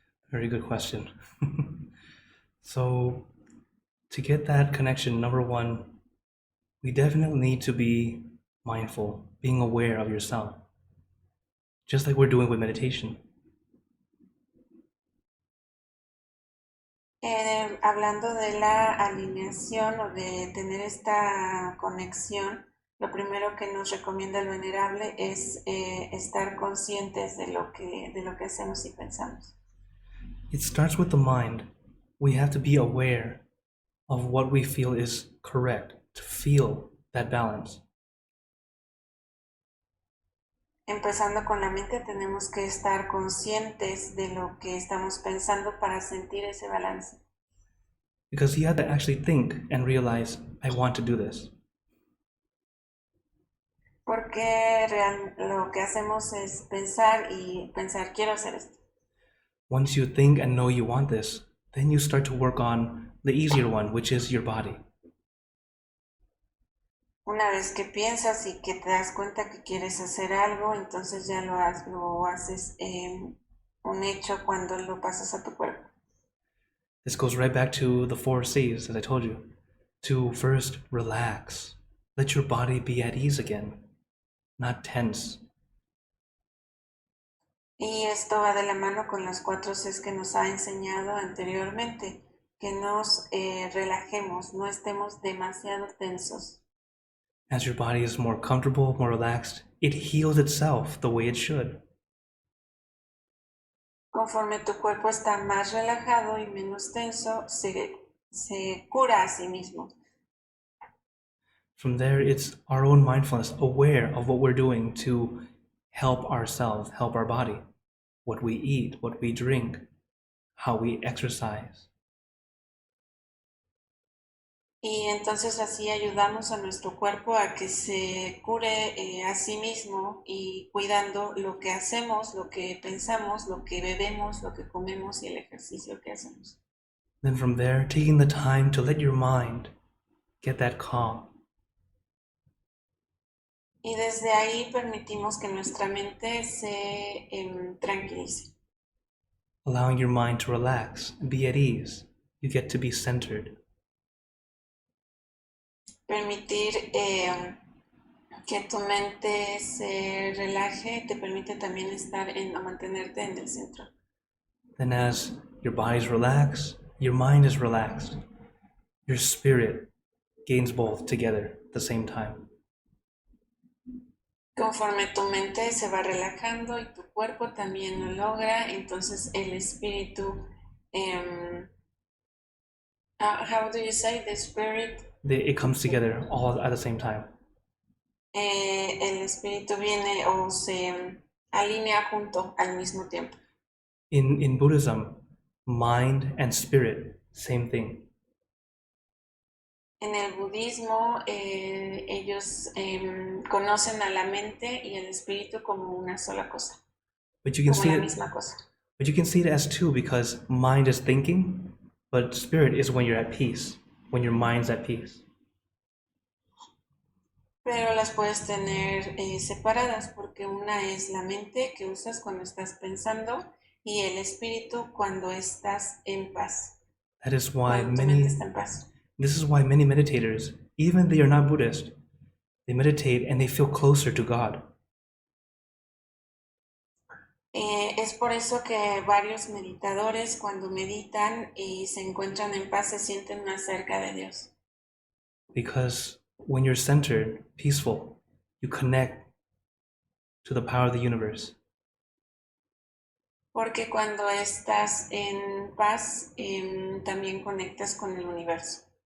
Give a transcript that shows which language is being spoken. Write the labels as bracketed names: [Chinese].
[English] Very good question. So, to get that connection, number one, we definitely need to be mindful, being aware of yourself, just like we're doing with meditation. [Spanish] Hablando de la alineación o de tener esta conexión, lo primero que nos recomienda el venerable es estar conscientes de lo que hacemos y pensamos. [English] It starts with the mind. We have to be aware of what we feel is correct, to feel that balance. [Spanish] Empezando con la mente, tenemos que estar conscientes de lo que estamos pensando para sentir ese balance. [English] Because you have to actually think and realize, I want to do this. [Spanish] Porque lo que hacemos es pensar, quiero hacer esto. [English] Once you think and know you want this, then you start to work on the easier one, which is your body. [Spanish] Una vez que piensas y que te das cuenta que quieres hacer algo, entonces ya lo haces un hecho cuando lo pasas a tu cuerpo. [English] This goes right back to the 4 C's, as I told you. To first relax. Let your body be at ease again, not tense. [Spanish] Y esto va de la mano con los 4 C's que nos ha enseñado anteriormente, que nos relajemos, no estemos demasiado tensos. [English] As your body is more comfortable, more relaxed, it heals itself the way it should. [Spanish] Conforme tu cuerpo está más relajado y menos tenso, se cura a sí mismo. [English] From there, it's our own mindfulness, aware of what we're doing to help ourselves, help our body, what we eat, what we drink, how we exercise. [Spanish] Y entonces así ayudamos a nuestro cuerpo a que se cure a sí mismo y cuidando lo que hacemos, lo que pensamos, lo que bebemos, lo que comemos y el ejercicio que hacemos. [English] Then from there, taking the time to let your mind get that calm. [Spanish] Y desde ahí permitimos que nuestra mente se tranquilice. [English] Allowing your mind to relax and be at ease. You get to be centered. [Spanish] Permitir que tu mente se relaje te permite también mantenerte en el centro. [English] Then as your body's relaxed, your mind is relaxed. Your spirit gains both together at the same time. [Spanish] Conforme tu mente se va relajando y tu cuerpo también lo logra, entonces el espíritu, [English] how do you say the spirit? It comes together all at the same time. [Spanish] El espíritu viene o se alinea junto al mismo tiempo. [English] In Buddhism, mind and spirit, same thing. [Spanish] En el budismo, ellos conocen a la mente y el espíritu como una sola cosa, [English] But you can [Spanish] como [English] see [Spanish] la [English] it. [Spanish] misma cosa. [English] But you can see it as two, because mind is thinking, but spirit is when you're at peace, when your mind's at peace. [Spanish] Pero las puedes tener separadas porque una es la mente que usas cuando estás pensando y el espíritu cuando estás en paz. [English] That is why [Spanish] Cuando tu mente está en paz. [English] This is why many meditators, even they are not Buddhist, they meditate and they feel closer to God. [Spanish] Es por eso que varios meditadores cuando meditan y se encuentran en paz se sienten más cerca de Dios. [English] Because when you're centered, peaceful, you connect to the power of the universe. [Spanish] Porque cuando estás en paz, también conectas con el universo.